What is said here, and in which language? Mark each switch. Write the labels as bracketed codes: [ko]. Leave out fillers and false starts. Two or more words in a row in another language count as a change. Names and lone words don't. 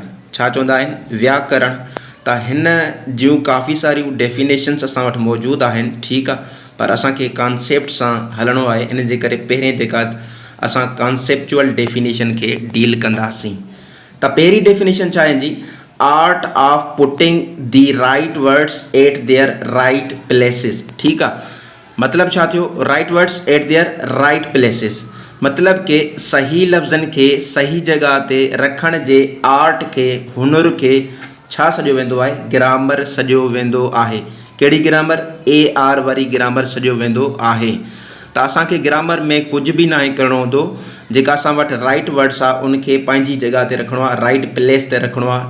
[sd] छा चवंदा आहिनि, व्याकरण। त हिन जूं काफ़ी सारियूं डेफिनेशन्स असां वटि मौजूदु आहिनि। ठीकु आहे, पर असांखे कॉन्सेप्ट सां हलणो आहे, इन जे करे पहिरें जेका असां [en] conceptual definition [sd] खे डील कंदासीं। त पहिरीं डेफिनेशन छा आहे जी, [en] art of putting the right words at their right places. [sd] ठीकु आहे, मतिलबु छा थियो, [en] right words at their right places, [sd] मतिलबु कि सही लफ़्ज़नि खे सही जॻह ते रखण जे आर्ट खे, हुनर खे छा सॼो वेंदो आहे, ग्रामर सॼो वेंदो आहे। कहिड़ी ग्रामर, AR वारी ग्रामर सॼो वेंदो आहे। त असांखे ग्रामर में कुझु बि न करिणो हूंदो, जेका असां वटि [en] right words [sd] आहे उनखे पंहिंजी जॻह ते रखिणो आहे, [en] right place [sd] ते रखिणो आहे।